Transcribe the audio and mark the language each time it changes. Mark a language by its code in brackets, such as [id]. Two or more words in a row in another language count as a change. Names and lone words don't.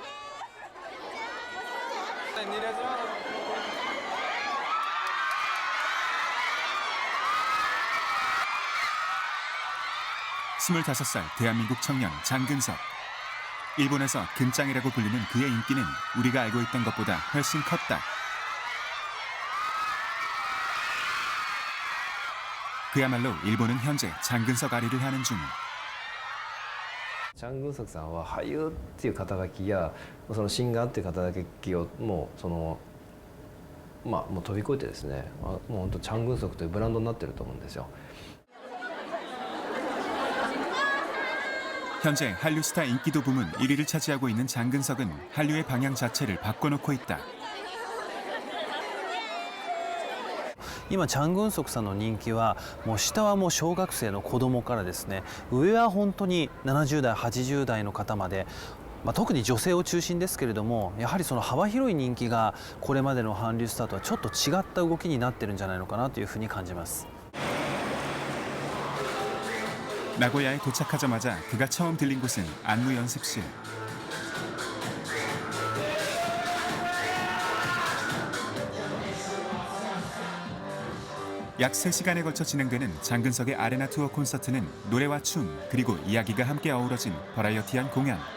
[ko] 스물다섯 살 대한민국 청년 장근석. 일본에서 근짱이라고 불리는 그의 인기는 우리가 알고 있던 것보다 훨씬 컸다. 그야말로 일본은 현재 장근석 아리를 하는 중. [ja] チャン・グンソクさんは俳優っていう肩書きやそのシンガーっていう肩書きをもうもう飛び越えてですね、もう本当チャン・グンソクというブランドになってると思うんですよ。 [ko] 현재 한류 스타 인기도 부문 1위를 차지하고 있는 장근석은 한류의 방향 자체를 바꿔놓고 있다. [ja] 今チャン・グンソクさんの人気はもう下はもう小学生の子供からですね、上は本当に70代80代の方まで、特に女性を中心ですけれども、やはりその幅広い人気がこれまでの韓流スターとはちょっと違った動きになってるんじゃないのかなというふうに感じます。 [ko] 나고야에 도착하자마자 그가 처음 들린 곳은 안무 연습실. 약 3시간에 걸쳐 진행되는 장근석의 아레나 투어 콘서트는 노래와 춤, 그리고 이야기가 함께 어우러진 버라이어티한 공연.